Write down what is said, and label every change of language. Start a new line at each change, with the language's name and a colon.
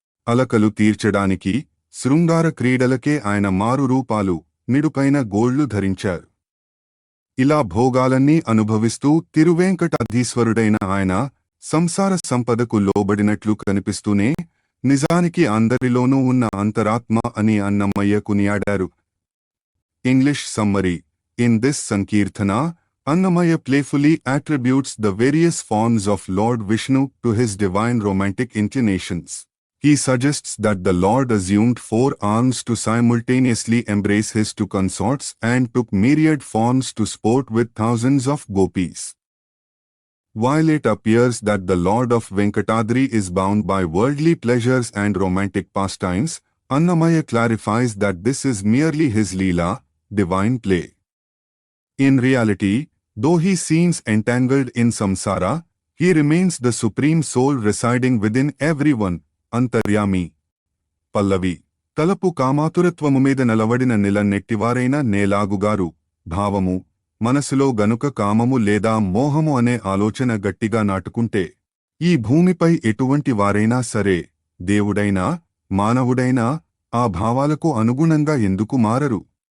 Telugu: అలకలు తీర్చడానికి, శృంగార క్రీడలకే ఆయన మారు రూపాలు, నిడుపైన గోళ్లు ధరించారు. ఇలా భోగాలన్నీ అనుభవిస్తూ తిరువేంకటాధీశ్వరుడైన ఆయన సంసార సంపదకు లోబడినట్లు కనిపిస్తూనే నిజానికి అందరిలోనూ ఉన్న అంతరాత్మ అని అన్నమయ్య కొనియాడారు.
English: English summary: in this sankirtana, Annamaya playfully attributes the various forms of Lord Vishnu to his divine romantic inclinations. He suggests that the Lord assumed 4 arms to simultaneously embrace his 2 consorts and took myriad forms to sport with thousands of gopis. While it appears that the Lord of Venkatadri is bound by worldly pleasures and romantic pastimes, Annamaya clarifies that this is merely his leela, divine play. In reality, Though he seems entangled in samsara, he remains the supreme soul residing within everyone, antaryami.
Telugu: పల్లవి. తలపు కామాతురత్వము మీద నిలవడిన నెట్టివారైన నేలాగుగారు. భావము. మనసులో గనుక కామము లేదా మోహము అనే ఆలోచన గట్టిగా నాటుకుంటే ఈ భూమిపై ఎటువంటి వారైనా సరే, దేవుడైనా మానవుడైనా ఆ భావాలకు అనుగుణంగా ఎందుకు మారరు?